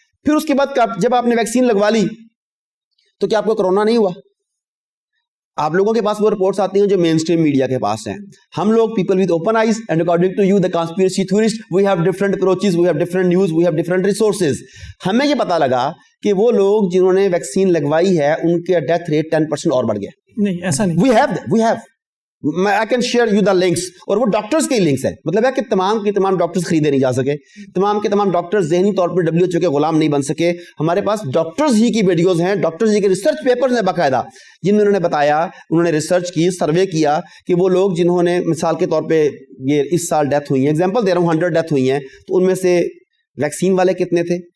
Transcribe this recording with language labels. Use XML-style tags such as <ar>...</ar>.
<ur>پھر اس کے بعد جب آپ نے ویکسین لگوا لی تو کیا آپ کو کرونا نہیں ہوا؟ آپ لوگوں کے پاس وہ رپورٹس آتی ہیں جو مین اسٹریم میڈیا کے پاس ہیں. ہم لوگ</ur> <en>People with open eyes, and according to you the conspiracy theorist, we have different approaches, we have different news, we have different resources.</en> <ur>ہمیں یہ پتا لگا کہ وہ لوگ جنہوں نے ویکسین لگوائی ہے ان کے ڈیتھ ریٹ 10% اور بڑھ گیا. نہیں, ایسا نہیں.</ur> <en>we have I can share you the links,</en> <ur>اور وہ ڈاکٹرز کے لنکس ہیں. مطلب ہے کہ تمام کے تمام ڈاکٹرز خریدے نہیں جا سکے, تمام کے تمام ڈاکٹرز ذہنی طور پر WHO کے غلام نہیں بن سکے. ہمارے پاس ڈاکٹرز ہی کی ویڈیوز ہیں, ڈاکٹرز ہی کے ریسرچ پیپرز ہیں باقاعدہ, جن میں انہوں نے بتایا, انہوں نے ریسرچ کی, سروے کیا کہ وہ لوگ جنہوں نے مثال کے طور پہ یہ اس سال ڈیتھ ہوئی ہیں, ایگزامپل دے رہا ہوں, 100 ڈیتھ ہوئی ہیں, تو ان میں سے ویکسین والے کتنے تھے,</ur>